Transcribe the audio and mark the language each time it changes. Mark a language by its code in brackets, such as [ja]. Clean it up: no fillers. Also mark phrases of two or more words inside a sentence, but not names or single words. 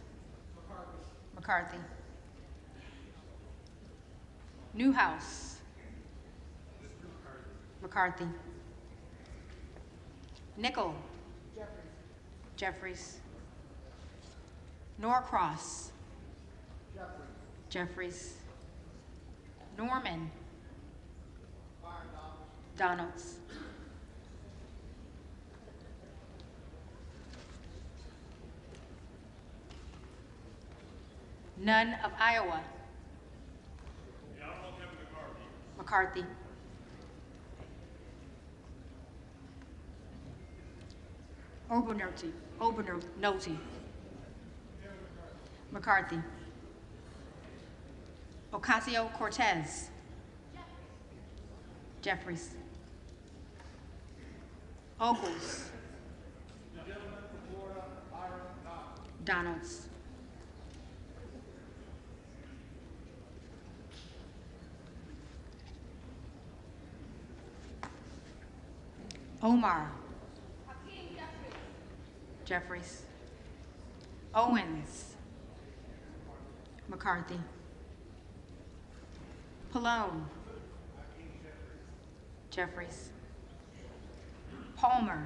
[en] McCarthy. Newhouse. McCarthy. Nickel. Jeffries. Norcross. Jeffries. Norman. Donalds. None of Iowa. The Honorable Kevin McCarthy. McCarthy. Obernolte. McCarthy. Ocasio-Cortez. Jeffries. Ogles. Donalds. Omar. Jeffries. Owens. McCarthy. Pallone. Jeffries. Palmer.